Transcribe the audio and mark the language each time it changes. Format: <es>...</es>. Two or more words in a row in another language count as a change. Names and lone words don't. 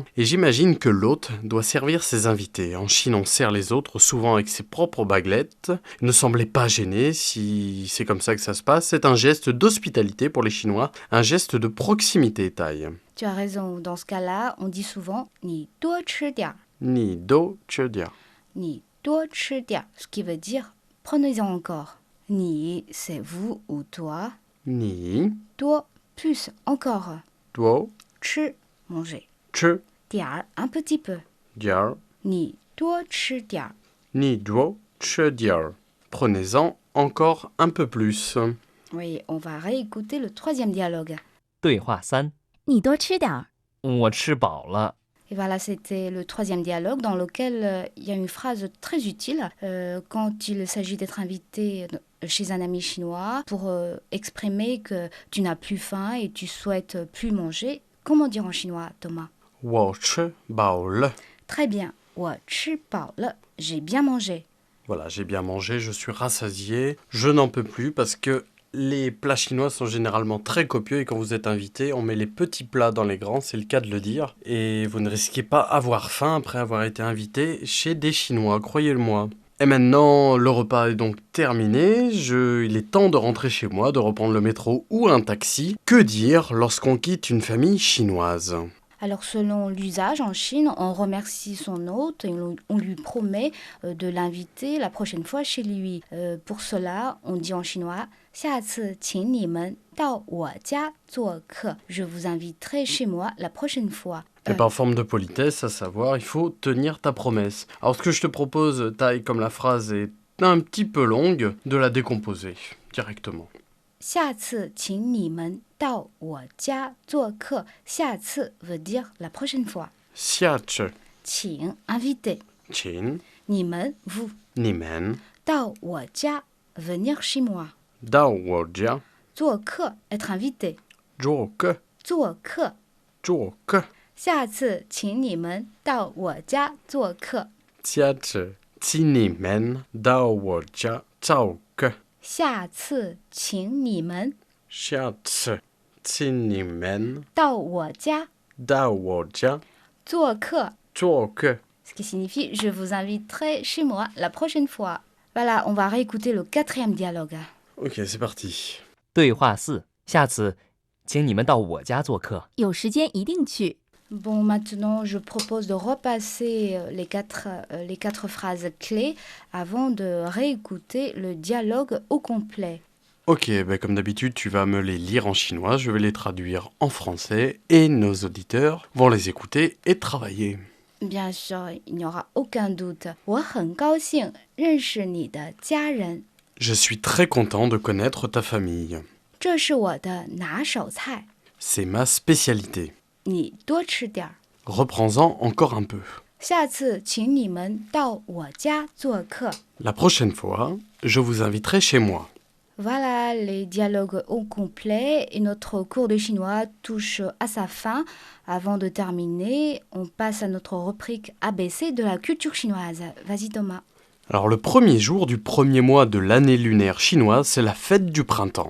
<fr>Et j'imagine que l'hôte doit servir ses invités. En Chine, on sert les autres souvent avec ses propres baguettes. Ne semblez pas gêné si c'est comme ça que ça se passe. C'est un geste d'hospitalité pour les Chinois, un geste de proximité taille. Tu as raison, dans ce cas-là, on dit souvent</fr> <zh>你多吃点儿, 你多吃点儿. 你多吃点儿,</zh> <fr>ce qui veut dire prenez-en encore. Ni, c'est vous ou toi. Ni Duo, plus, encore.</fr> <zh>duo</zh> <fr>Chi, manger.</fr> <zh>che</zh> <fr>Dia, un petit peu.</fr> <zh>dia. 你多吃点儿. 你多吃点儿.</zh> <fr>Prenez-en encore un peu plus. Oui, on va réécouter le troisième dialogue.</fr> <zh>对话3，你多吃点儿。我吃饱了。</zh> <fr>Et voilà, c'était le troisième dialogue dans lequel il y a une phrase très utile quand il s'agit d'être invité chez un ami chinois pour exprimer que tu n'as plus faim et tu souhaites plus manger. Comment dire en chinois, Thomas?</fr> <zh>我吃饱了.</zh> <fr>Très bien.</fr> <zh>我吃饱了.</zh> <fr>J'ai bien mangé. Voilà, j'ai bien mangé, je suis rassasié. Je n'en peux plus parce que les plats chinois sont généralement très copieux et quand vous êtes invité, on met les petits plats dans les grands, c'est le cas de le dire. Et vous ne risquez pas avoir faim après avoir été invité chez des Chinois, croyez-le-moi. Et maintenant, le repas est donc terminé, il est temps de rentrer chez moi, de reprendre le métro ou un taxi. Que dire lorsqu'on quitte une famille chinoise ? Alors selon l'usage en Chine, on remercie son hôte et on lui promet de l'inviter la prochaine fois chez lui. Pour cela, on dit en chinois «</fr> <zh>下次请你们到我家做客.</zh> <fr>Je vous inviterai chez moi la prochaine fois. Et par forme de politesse, à savoir, il faut tenir ta promesse. Alors ce que je te propose, taille comme la phrase est un petit peu longue, de la décomposer directement.</fr> <zh>下次请你们到我家做客.</zh> <fr>下次 veut dire la prochaine fois.</fr> <zh>下次</zh> <fr>请 inviter.</fr> <zh>请</zh> <fr>你们 vous.</fr> <zh>你们到我家</zh> <fr>venir chez moi.</fr> <zh>到我家做客 être invité. 做客做客做客下次请你们到我家做客。下次请你们到我家做客。下次请你们下次请你们到我家到我家做客。做客。</zh> <fr>Ce qui signifie je vous inviterai chez moi la prochaine fois. Voilà, on va réécouter le quatrième dialogue. Ok, c'est parti.</fr> <zh>对话4，下次请你们到我家做客。有时间一定去。</zh> <fr>Bon, maintenant, je propose de repasser les quatre phrases clés avant de réécouter le dialogue au complet. Ok, comme d'habitude, tu vas me les lire en chinois, je vais les traduire en français et nos auditeurs vont les écouter et travailler. Bien sûr, il n'y aura aucun doute.</fr> <zh>我很高兴认识你的家人.</zh> <fr>Je suis très content de connaître ta famille.</fr> <zh>这是我的拿手菜.</zh> <fr>C'est ma spécialité.</fr> <zh>你多吃点儿.</zh> <fr>Reprends-en encore un peu.</fr> <zh>下次请你们到我家做客.</zh> <fr>La prochaine fois, je vous inviterai chez moi. Voilà, les dialogues au complet et notre cours de chinois touche à sa fin. Avant de terminer, on passe à notre rubrique ABC de la culture chinoise. Vas-y Thomas. Alors le premier jour du premier mois de l'année lunaire chinoise, c'est la fête du printemps.</fr>